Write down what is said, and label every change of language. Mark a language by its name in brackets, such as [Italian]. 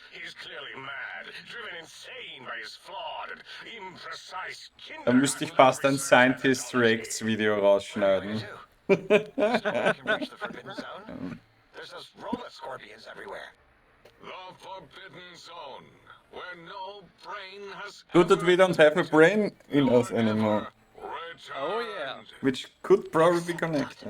[English] He's clearly mad, driven insane by his flawed and imprecise [German] Da müsste ich fast ein Scientist Reacts Video rausschneiden. [English] There's no way I can reach the Forbidden Zone. There's those robot scorpions everywhere. The Forbidden Zone, where no brain has Good that we don't have a brain in us anymore. Oh yeah. Which could probably be Except connected.